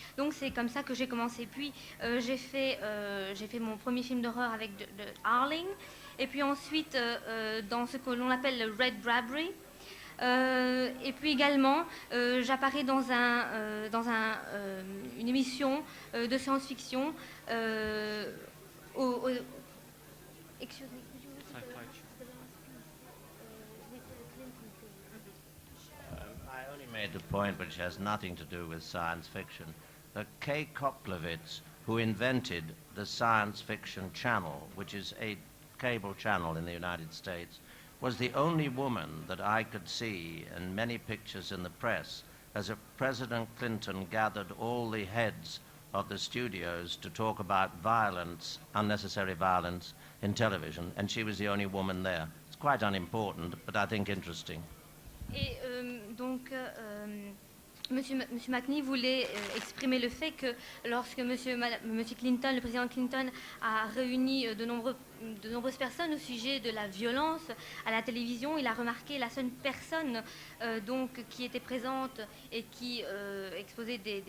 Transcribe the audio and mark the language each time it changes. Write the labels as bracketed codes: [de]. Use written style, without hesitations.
[fr] Donc c'est comme ça que j'ai commencé. Puis j'ai fait mon premier film d'horreur avec The Howling. Et puis ensuite, dans ce que l'on appelle le Red Bradbury. Et puis également, j'apparais dans une émission de science-fiction. [en] Excuse me, could you repeat the I only made the point which has nothing to do with science fiction. Kay Koplovitz, who invented the Science Fiction Channel, which is a cable channel in the United States, was the only woman that I could see in many pictures in the press as President Clinton gathered all the heads of the studios to talk about violence, unnecessary violence in television, and she was the only woman there. It's quite unimportant, but I think interesting. [fr] Et donc, Monsieur McNee voulait exprimer le fait que lorsque Monsieur Clinton, le président Clinton, a réuni de nombreuses personnes au sujet de la violence à la télévision, il a remarqué la seule personne donc qui était présente et qui exposait